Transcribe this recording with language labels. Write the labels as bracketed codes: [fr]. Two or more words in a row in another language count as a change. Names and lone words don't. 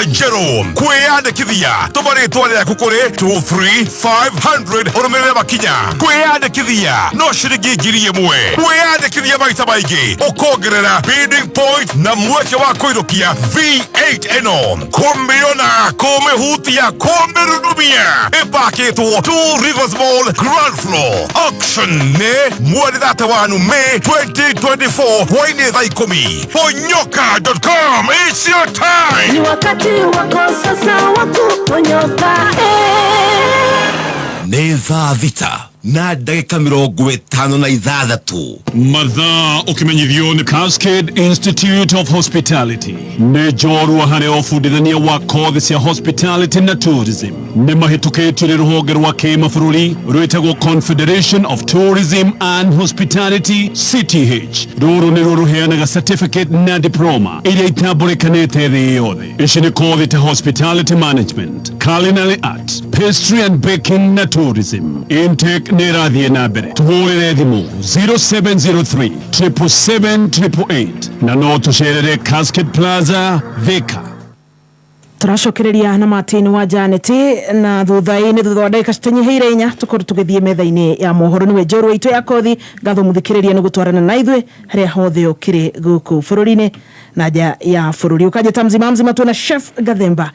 [ki] Jero kwiyandikithia tumaritwa rĩaku kũrĩ 23500 urumirire makinya kwiyandikithia no ciringi 1000 kwiyandikithia maita maingĩ ukongerera [en] bidding point [ki] na mweke wa kuidukia V8 eno kumiona kumihutia kumirudumia ipakĩtwo 2 Rivers Mall Ground Floor Auction ne mweri 31 May 2024 hwainĩ thaa 10 honyoka.com [en] it's your time [sw] ni wakati wako sasa wa kuponyoka [ki] nĩ thaa thita na ndagĩka 56 mathaa ũkĩmenyithio nĩ Cascade Institute of Hospitality nĩ njorua harĩ ũbundithania wa kothi cia hospitality na tourism nĩ mahĩtũkĩtio nĩ rũhonge rwa kĩmabũrũri rwĩtagwo Confederation of Tourism and Hospitality CTH rũrũ nĩ rũheanaga certificate na diploma iria itambũrĩkanĩte thĩ yothe ici nĩ kothi ta [en] hospitality management, culinary arts, pastry and baking [ki] na tourism. Intake nĩ ĩrathiĩ na mbere tũhũrĩre thimũ 0703 777 na no tũcerere Cascade Plaza Thika. turacokereria na Martin wa Janet na thutha-inĩ thutha wa ndagĩka citanyiheire 4 tukorwo tũgĩthiĩ metha-inĩ ya mohoro nĩwe njorua itũ ya kothi ngatho mũthikĩrĩria nĩ gũtwarana na ithuĩ harĩa hothe ũkĩrĩ gũkũ bũrũri-inĩ na nja ya bũrũri ũkanjĩta mzima tuona Chef Gathemba.